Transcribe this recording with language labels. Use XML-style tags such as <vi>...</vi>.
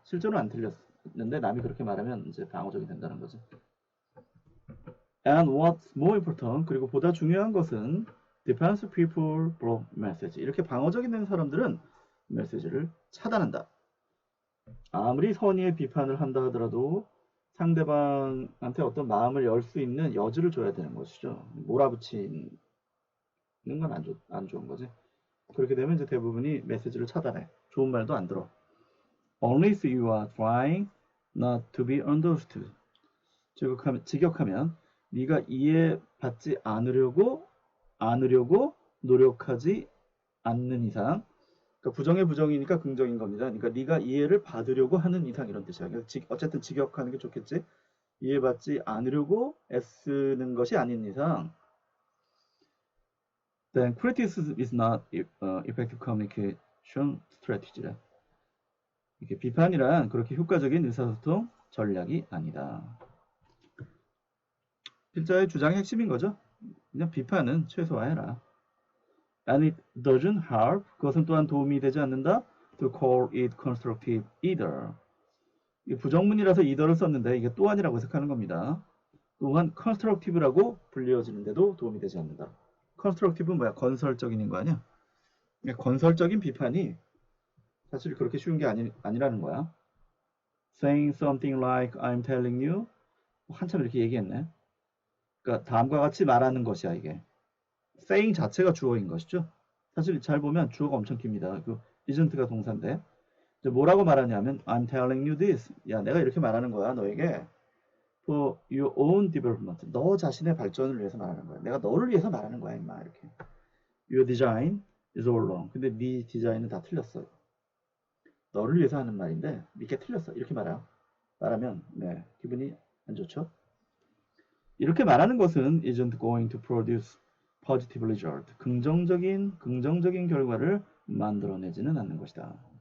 <ko>실제로 안 틀렸는데 남이 그렇게 말하면 이제 방어적이 된다는 거죠.</ko> <en>And what's more important,</en> <ko>그리고 보다 중요한 것은</ko> <en>defensive people block message.</en> <ko>이렇게 방어적이 된 사람들은 메시지를 차단한다. 아무리 선의의 비판을 한다 하더라도 상대방한테 어떤 마음을 열 수 있는 여지를 줘야 되는 것이죠. 몰아붙이는 건 안 좋은 거지. 그렇게 되면 이제 대부분이 메시지를 차단해. 좋은 말도 안 들어.</ko> <en>Only if you are trying not to be understood.</en> <ko>직역하면 네가 이해받지 않으려고 노력하지 않는 이상, 그러니까 부정의 부정이니까 긍정인 겁니다. 그러니까 네가 이해를 받으려고 하는 이상 이런 뜻이야. 그래서 어쨌든 직역하는 게 좋겠지. 이해받지 않으려고 애쓰는 것이 아닌 이상,</ko> <en>then criticism is not effective</en> <ko>strategy래. 이게 비판이란 그렇게 효과적인 의사소통 전략이 아니다. 필자의 주장의 핵심인 거죠. 그냥 비판은 최소화해라.</ko> <en>And it doesn't help.</en> <ko>그것은 또한 도움이 되지 않는다.</ko> <en>To call it constructive either.</en> <ko>이 부정문이라서 either를 썼는데 이게 또한이라고 해석하는 겁니다. 또한 constructive라고 불리어지는데도 도움이 되지 않는다. constructive는 뭐야? 건설적인인 거 아니야? 건설적인 비판이 사실 그렇게 쉬운 게 아니라는 거야.</ko> <en>Saying something like I'm telling you.</en> <ko>한참 이렇게 얘기했네. 그러니까 다음과 같이 말하는 것이야 이게. saying 자체가 주어인 것이죠. 사실 잘 보면 주어가 엄청 깁니다. 그 isn't가 동사인데 이제 뭐라고 말하냐면</ko> <en>I'm telling you this.</en> <ko>야 내가 이렇게 말하는 거야 너에게.</ko> <en>For your own development.</en> <ko>너 자신의 발전을 위해서 말하는 거야. 내가 너를 위해서 말하는 거야 임마 이렇게.</ko> <en>Your design is all wrong.</en> <ko>근데 네 디자인은 다 틀렸어. 너를 위해서 하는 말인데 이게 틀렸어. 이렇게 말하면 네 기분이 안 좋죠. 이렇게 말하는 것은</ko> <en>isn't going to produce positive result.</en> <ko>긍정적인 결과를 만들어내지는 않는 것이다.</ko>